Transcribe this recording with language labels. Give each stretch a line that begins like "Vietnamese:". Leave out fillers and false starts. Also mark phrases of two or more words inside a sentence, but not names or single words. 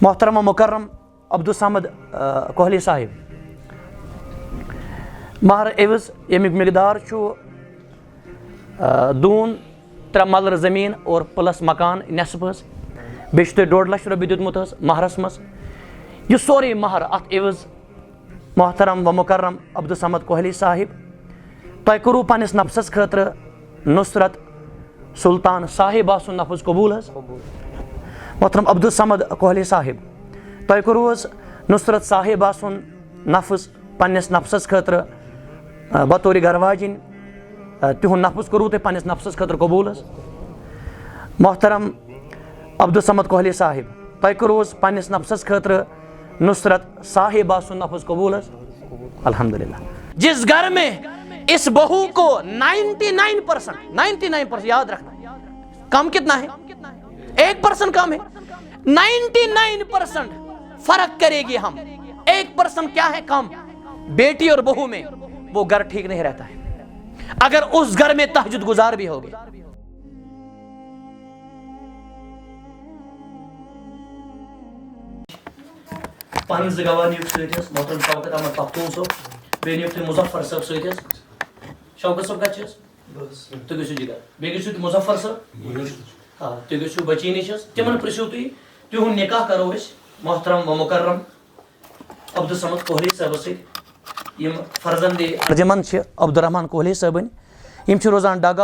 Kashmiri: محترم و مکرم عبدالصمد کوہلی صاحب مہر عوض یمیک مقدار دون 3 ملر زمین اور پلس مکان نصف بیٚیہِ چھُ تۄہہِ 1.5 لچھ رۄپیہِ دیُتمُت مہرس منٛز یہِ سورُے مہر اتھ عوض محترم و مکرم عبدالصمد کوہلی صاحب تۄہہِ کوٚروٕ پننِس نفسس خٲطرٕ نصرت سلطان صاحبہ سُنٛد نفظ قبوٗل حظ محترم عبدالصمد کوہلی صاحب تۄہہِ کوٚروٕ حظ نصرت صاحبہ سُنٛد نفظ پننِس نفسس خٲطرٕ بطورِ گرواجِنۍ تِہُنٛد نفظ کوٚروٕ تۄہہِ پننِس نفسس خٲطرٕ قبوٗل حظ محترم عبدالصمد کوہلی صاحب تۄہہِ کوٚروٕ حظ پننِس نفسس خٲطرٕ نصرت صاحبہ سُنٛد نفظ قبوٗل حظ الحمدللہ
Urdu: جس گھر میں اس بہو کو 99% یاد رکھنا کم کتنا ہے 1% کم ہے 99% فرق کرے گی ہم 1% کیا ہے کم بیٹی اور بہو میں وہ گھر ٹھیک نہیں رہتا ہے اگر اس گھر میں تہجد گزار بھی ہوگی پانچ گواہ
Kashmiri: نیوک ستس محترم شوکت احمد پختون صاحب بیٚیہِ نیوک تُہۍ مظفر صٲب ستس شوکت صٲب کتہِ چھِ تُہۍ گٔژھِو جگہ بیٚیہِ گٔژھِو تُہۍ مظفر صٲب آ تُہۍ گٔژھِو بچی نِش تِمن پرژھِو تُہۍ تِہُنٛد نکاح کرو أسۍ محترم و مکرم عبدالصمد کوہلی صٲبس سۭتۍ یِم فرزندِ ارجمند چھِ عبدالرحمان کوہلی صٲبٕنۍ یِم چھِ روزان ڈاگا